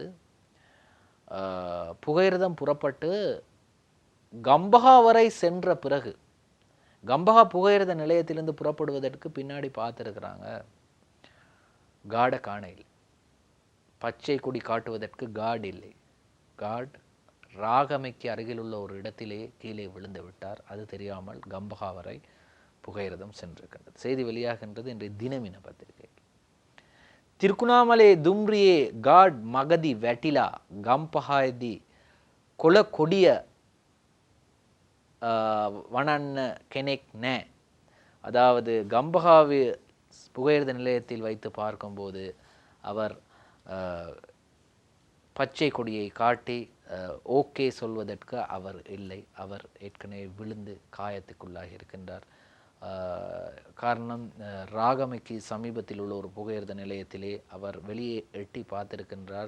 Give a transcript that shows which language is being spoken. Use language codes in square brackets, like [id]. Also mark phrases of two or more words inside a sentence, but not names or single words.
[ta] புகையிரதம் புறப்பட்டு கம்பஹா வரை சென்ற பிறகு, கம்பஹா புகையிரத நிலையத்திலிருந்து புறப்படுவதற்கு பின்னாடி பார்த்துருக்குறாங்க, கார்டை காண இல்லை. பச்சை கொடி காட்டுவதற்கு கார்டு இல்லை. கார்டு ராகமைக்கு அருகில் உள்ள ஒரு இடத்திலே கீழே விழுந்து விட்டார். அது தெரியாமல் கம்பஹா வரை புகையிரதம் சென்றிருக்கின்றது. செய்தி வெளியாகின்றது இன்றைய தினமின பத்திரிகை. [si] තිරුකුණාමලේ දුම්රියේ ගාඩ් මගදී වැටිලා ගම්පහයේදී කොළ කොඩිය வணන්න කෙනෙක් නැහැ. [ta] அதாவது கம்பஹாவி புகையிரத நிலையத்தில் வைத்து பார்க்கும்போது அவர் பச்சை கொடியை காட்டி ஓகே சொல்வதற்கு அவர் இல்லை. அவர் ஏற்கனவே விழுந்து காயத்துக்குள்ளாகி இருக்கின்றார். காரணம், ராகமைக்கு சமீபத்தில் உள்ள ஒரு புகையிரத நிலையத்திலே அவர் வெளியே எட்டி பார்த்திருக்கின்றார்.